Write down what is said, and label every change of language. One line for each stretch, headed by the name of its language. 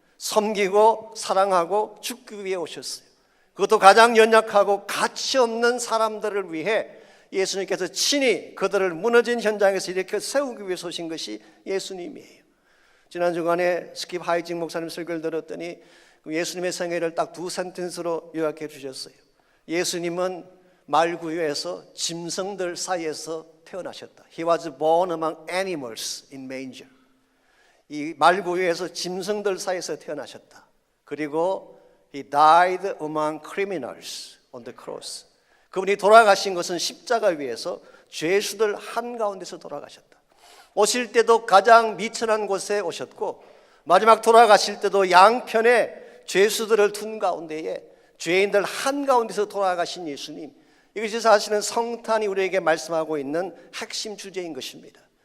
Korean: 섬기고 사랑하고 죽기 위해 오셨어요. 그것도 가장 연약하고 가치 없는 사람들을 위해 예수님께서 친히 그들을 무너진 현장에서 일으켜 세우기 위해서 오신 것이 예수님이에요. 지난 주간에 스킵 하이징 목사님 설교를 들었더니 예수님의 생애를 딱 두 센텐스로 요약해 주셨어요. 예수님은 말구유에서 짐승들 사이에서 태어나셨다.
English: He was born among animals in manger.
Korean: 이 말구유에서 짐승들 사이에서 태어나셨다. 그리고
English: He died among criminals on the cross.
Korean: 그분이 돌아가신 것은 십자가 위에서 죄수들 한가운데서 돌아가셨다. 오실 때도 가장 미천한 곳에 오셨고 마지막 돌아가실 때도 양편에 죄수들을 둔 가운데에 죄인들 한가운데서 돌아가신 예수님, 이것이 사실은 성탄이 우리에게 말씀하고 있는 핵심 주제인 것입니다.